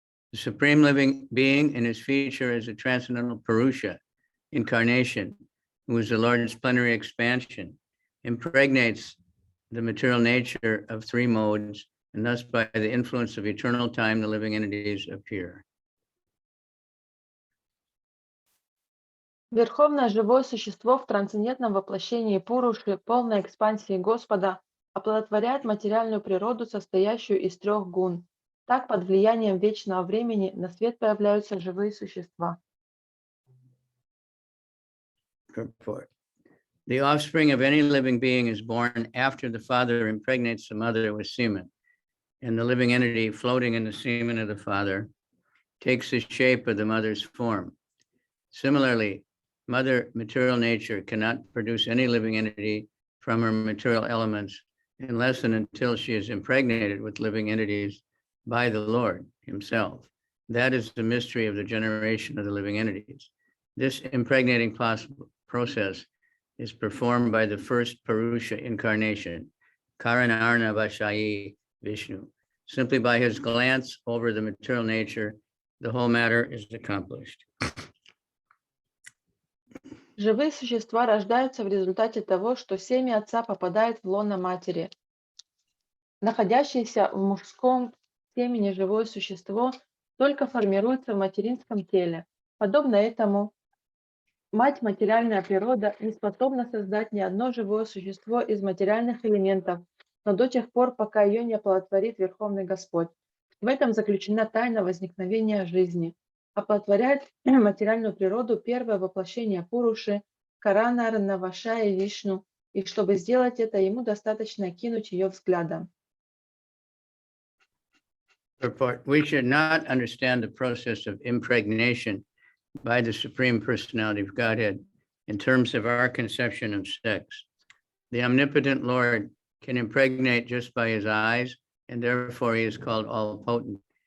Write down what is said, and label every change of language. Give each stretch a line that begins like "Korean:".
English: The Supreme Living Being in his feature as a transcendental Purusha, incarnation, who is the Lord's plenary expansion, impregnates the material nature of three modes, and thus by the influence of eternal time, the living entities appear.
Russian: Верховное живое существо в трансцендентном воплощении Пуруши, полной экспансии Господа, оплодотворяет материальную природу, состоящую из трех гун. Так, под влиянием вечного времени на свет появляются живые существа.
English: Purport. The offspring of any living being is born after the father impregnates the mother with semen, and the living entity floating in the semen of the father takes the shape of the mother's form. Similarly, mother material nature cannot produce any living entity from her material elements unless and until she is impregnated with living entities by the Lord himself. That is the mystery of the generation of the living entities. This impregnating process is performed by the first Purusha incarnation, Karanarna Vashayi Vishnu. Simply by his glance over the material nature, the whole matter is accomplished.
Russian: Живые существа рождаются в результате того, что семя отца попадает в лоно матери. Находящееся в мужском семени живое существо только формируется в материнском теле. Подобно этому, мать материальная природа не способна создать ни одно живое существо из материальных элементов, но до тех пор, пока ее не оплодотворит Верховный Господь. В этом заключена тайна возникновения жизни. Оплодотворяет материальную природу первое воплощение Пуруши, Каранарна Вашая Вишну, и чтобы сделать это, ему достаточно кинуть ее взглядом.
English: Report, we should not understand the process of impregnation by the Supreme Personality of Godhead in terms of our conception of sex. The omnipotent Lord can impregnate just by his eyes, and therefore he is called all-potent.